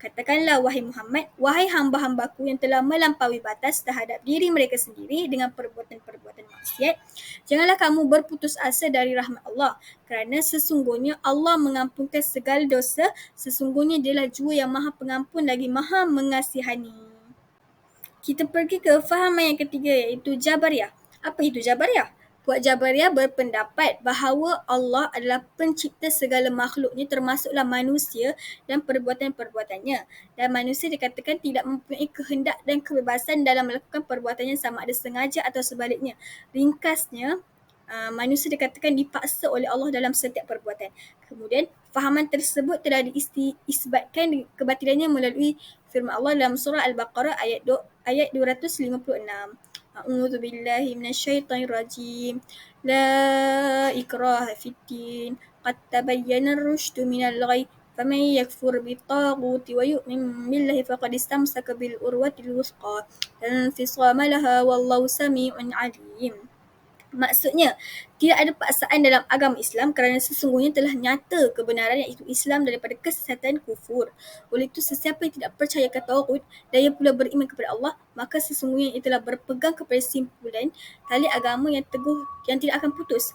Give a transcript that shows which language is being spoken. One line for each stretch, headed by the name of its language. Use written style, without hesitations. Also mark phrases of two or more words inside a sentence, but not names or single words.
Malay: Katakanlah, wahai Muhammad, wahai hamba-hambaku yang telah melampaui batas terhadap diri mereka sendiri dengan perbuatan-perbuatan maksiat, janganlah kamu berputus asa dari rahmat Allah, kerana sesungguhnya Allah mengampunkan segala dosa, sesungguhnya Dialah Jua yang Maha Pengampun lagi Maha Mengasihani. Kita pergi ke fahaman yang ketiga, iaitu Jabariyah. Apa itu Jabariyah? Puak Jabariyah berpendapat bahawa Allah adalah pencipta segala makhluknya, termasuklah manusia dan perbuatan-perbuatannya. Dan manusia dikatakan tidak mempunyai kehendak dan kebebasan dalam melakukan perbuatannya, sama ada sengaja atau sebaliknya. Ringkasnya, manusia dikatakan dipaksa oleh Allah dalam setiap perbuatan. Kemudian, fahaman tersebut telah diisbatkan kebatilannya melalui firman Allah dalam surah Al-Baqarah ayat 256.
Arabic: أعوذ بالله من الشيطان الرجيم. لا إكراه في الدين. قد تبين الرشد من الغي فمن يكفر بالطاغوت ويؤمن بالله فقد استمسك بالعروة الوثقى. لا انفصام لها والله سميع عليم.
Malay: Maksudnya, tidak ada paksaan dalam agama Islam kerana sesungguhnya telah nyata kebenaran, iaitu Islam, daripada kesesatan kufur. Oleh itu, sesiapa yang tidak percaya kepada Taghut dan ia pula beriman kepada Allah, maka sesungguhnya ia telah berpegang kepada simpulan tali agama yang teguh yang tidak akan putus.